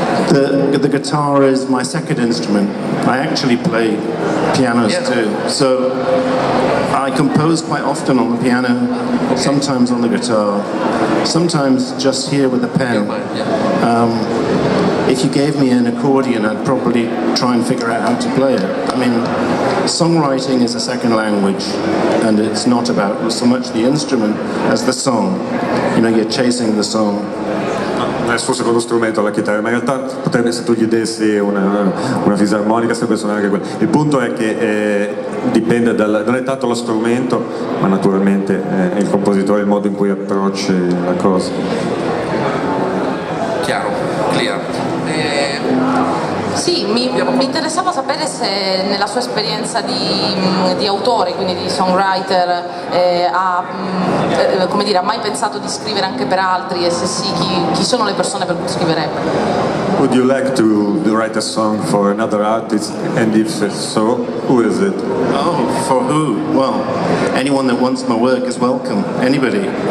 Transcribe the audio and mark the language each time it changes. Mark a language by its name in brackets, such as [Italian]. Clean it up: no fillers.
[English] The guitar is my second instrument. I actually play pianos too, so I compose quite often on the piano, sometimes on the guitar, sometimes just here with a pen. If you gave me an accordion, I'd probably try and figure out how to play it. I mean, songwriting is a second language, and it's not about so much the instrument as the song. You know, you're chasing the song. [Italian] Non è il suo secondo strumento la chitarra, ma in realtà potrebbe, se tu gli dessi una fisarmonica, sarebbe suonare anche quella. Il punto è che dipende non è tanto lo strumento, ma naturalmente è il compositore, il modo in cui approcci la cosa. Chiaro, clear. Sì, mi interessava sapere se nella sua esperienza di autore, quindi di songwriter, ha mai pensato di scrivere anche per altri, e se sì, chi sono le persone per cui scriverebbe? [English] Would you like to write a song for another artist, and if so, who is it? Oh, for who? Well, anyone that wants my work is welcome. Anybody.